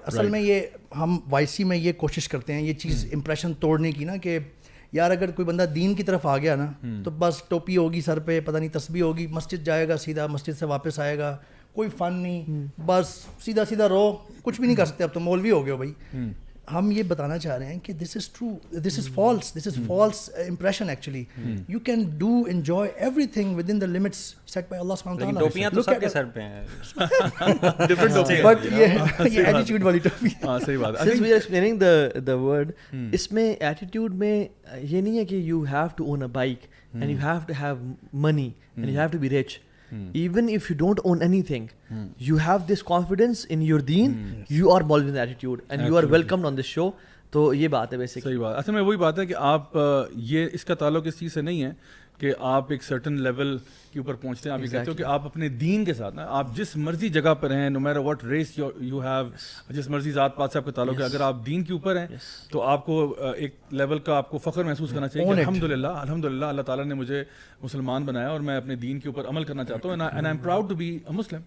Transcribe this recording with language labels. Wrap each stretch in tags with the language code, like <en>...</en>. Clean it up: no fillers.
<ur>اصل میں یہ ہم وائی سی میں یہ کوشش کرتے ہیں یہ چیز امپریشن توڑنے کی نا, کہ یار اگر کوئی بندہ دین کی طرف آ گیا نا تو بس ٹوپی ہوگی سر پہ, پتہ نہیں تسبیح ہوگی, مسجد جائے گا سیدھا, مسجد سے واپس آئے گا, کوئی فن نہیں, بس سیدھا رہو, کچھ بھی نہیں کر سکتے, اب تو مولوی ہو گئے ہو بھائی. ہم یہ بتانا چاہ رہے ہیں کہ</ur> <en>This is true, this is false impression actually. You can do enjoy everything within the limits set by Allah سبحانہ وتعالی.</en> <ur>ٹوپیاں تو سب کے سر پہ ہیں, بٹ یہ ایٹیٹیوڈ والی ٹوپی. ہاں صحیح بات ہے.</ur> <en>Since we are explaining the word,</en> <ur>اس میں ایٹیٹیوڈ میں یہ نہیں ہے کہ</ur> <en>you have to own a bike and you have to have money and you have to be rich. Even if you don't own anything, you have this confidence in your deen, you are Maulvi attitude and you are welcomed on this show.</en> <ur>تو یہ بات ہے basic. صحیح بات. اصل میں وہی بات ہے کہ آپ یہ اس کا تعلق اس چیز سے نہیں ہے کہ آپ ایک سرٹن لیول کے اوپر پہنچتے ہیں. آپ یہ کہتے ہو کہ آپ اپنے دین کے ساتھ نا, آپ جس مرضی جگہ پر ہیں,</ur> <en>no matter what race you have,</en> <ur>جس مرضی ذات پات سے آپ کا تعلق ہے, اگر آپ دین کے اوپر ہیں تو آپ کو ایک لیول کا آپ کو فخر محسوس کرنا چاہیے کہ الحمدللہ اللہ تعالیٰ نے مجھے مسلمان بنایا اور میں اپنے دین کے اوپر عمل کرنا چاہتا ہوں,</ur> <en>And I am proud to be a Muslim.</en>